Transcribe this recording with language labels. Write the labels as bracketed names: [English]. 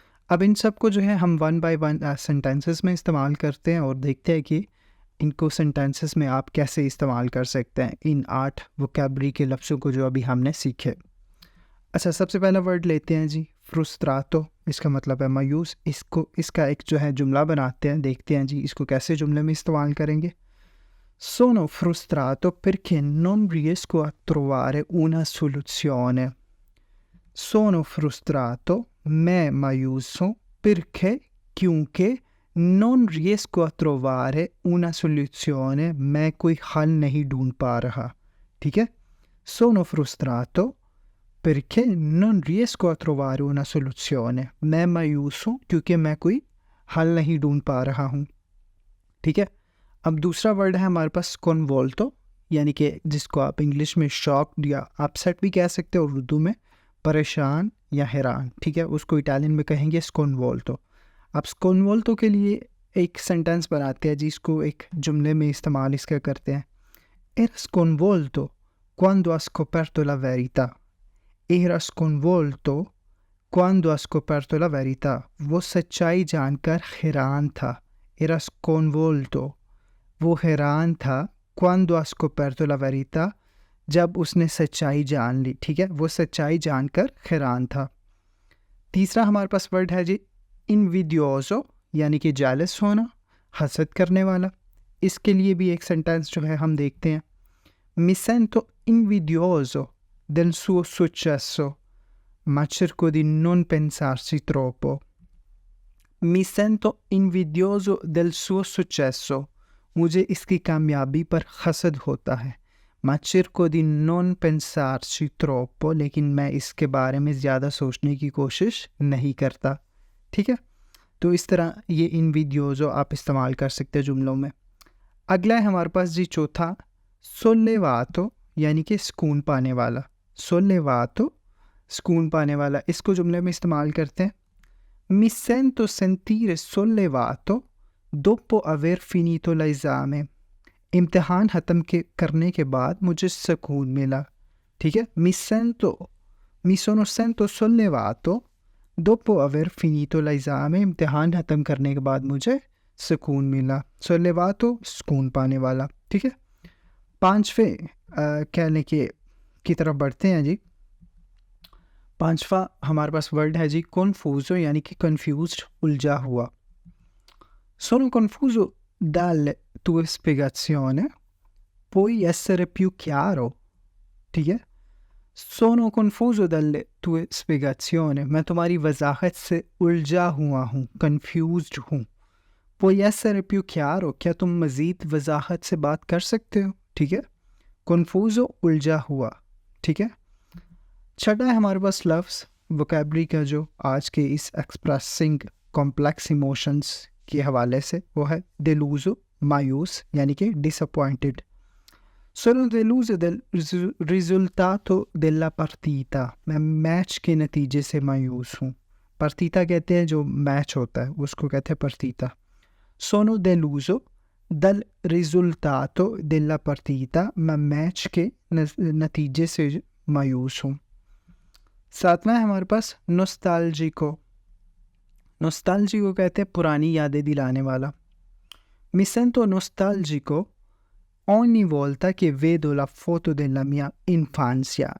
[Hindi] अब इन सब को जो है हम वन बाय वन सेंटेंसेस में इस्तेमाल करते हैं और देखते हैं कि इनको सेंटेंसेस में आप कैसे इस्तेमाल कर सकते हैं, इन 8 वोकैबुलरी के लफ्ज़ों को जो अभी हमने सीखे। अच्छा, सबसे पहला वर्ड लेते हैं जी फ्रुस्त्रातो, इसका मतलब है मायूस। इसका एक जो है जुमला बनाते हैं, देखते हैं जी इसको कैसे जुमले में इस्तेमाल करेंगे। [Italian] Sono frustrato perché non riesco a trovare una soluzione. Sono frustrato, [Hindi] मैं मायूस हूँ, [Italian] perché [Hindi] क्योंकि [Italian] non riesco a trovare una soluzione, [Hindi] मैं कोई हल नहीं ढूंढ पा रहा, ठीक है। [Italian] Sono frustrato perché non riesco a trovare una soluzione, [Hindi] मैं मायूस हूँ क्योंकि मैं कोई हल नहीं ढूंढ पा रहा हूँ, ठीक है। अब दूसरा वर्ड है हमारे पास कन्वोल्टो, यानी कि जिसको आप इंग्लिश में शॉक्ड या अपसेट भी कह सकते हो, और उर्दू में परेशान या हैरान, ठीक है, उसको इटालियन में कहेंगे स्कोनवोल्टो। अब स्कोनवोल्टो के लिए एक सेंटेंस बनाते हैं जी, इसको एक जुमले में इस्तेमाल इसका करते हैं। [Italian] Era sconvolto quando ha scoperto la verità. Era sconvolto quando ha scoperto la verità. [Hindi] वो सच्चाई जानकर हैरान था। [Italian] Era sconvolto, [Hindi] वो हैरान था, [Italian] quando ha scoperto la verità, [Hindi] जब उसने सच्चाई जान ली, ठीक है, वो सच्चाई जानकर हैरान था। तीसरा हमारे पास वर्ड है जी इनविडियोजो, यानी कि जेलस होना, हसद करने वाला। इसके लिए भी एक सेंटेंस जो है हम देखते हैं। [Italian] Mi sento invidioso del suo successo, ma cerco di non pensarci troppo. Mi sento invidioso del suo successo, [Hindi] मुझे इसकी कामयाबी पर हसद होता है। [Italian] Ma cerco di non pensarci troppo, [Hindi] लेकिन मैं इसके बारे में ज़्यादा सोचने की कोशिश नहीं करता, ठीक है। तो इस तरह ये इनविडियोजो आप इस्तेमाल कर सकते हैं जुमलों में। अगला है हमारे पास जी चौथा सोल्लेवातो, यानी कि सुकून पाने वाला, सोल्लेवातो सुकून पाने वाला। इसको जुमले में इस्तेमाल करते हैं। [Italian] Mi sento sentire sollevato dopo aver finito l'esame. [Hindi] इम्तिहान ख़त्म करने के बाद मुझे सुकून मिला, ठीक है। [Italian] Mi sono sento sollevato dopo aver finito l'esame. [Hindi] इम्तिहान ख़त्म करने के बाद मुझे सुकून मिला। sollevato सुकून पाने वाला, ठीक है। पांचवें कहने के की तरफ बढ़ते हैं जी। पांचवा हमारे पास वर्ड है जी कन्फ्यूजो, यानी कि कन्फ्यूज्ड, उलझा हुआ। [Italian] Sono confuso dalle tue spiegazioni, puoi essere più chiaro? [Hindi] ठीक है, सोनो कन्फ्यूज [Italian] dalle tue spiegazioni, [Hindi] मैं तुम्हारी वजाहत से उलझा हुआ हूँ, कन्फ्यूज्ड हूँ। [Italian] puoi essere più chiaro, [Hindi] क्या तुम मज़ीद वजाहत से बात कर सकते हो? ठीक है, कन्फ्यूजो उलझा हुआ। ठीक है, छठा है हमारे पास लफ्ज़ वोकेबलरी का जो आज के इस एक्सप्रेसिंग कॉम्प्लेक्स इमोशंस के हवाले से, वो है deluso, मायूस, यानी कि disappointed. [Italian] Sono deluso del risultato della partita, [Hindi] मैं मैच के नतीजे से मायूस हूँ। partita कहते हैं जो मैच होता है, उसको कहते हैं partita। [Italian] Sono deluso dal risultato della partita, [Hindi] मैं मैच के नतीजे से मायूस हूँ। सातवां है हमारे पास नोस्टाल्जिको। नोस्टाल्जिको कहते हैं पुरानी यादें दिलाने वाला। [Italian] Mi sento nostalgico ogni volta che vedo la foto della mia infanzia।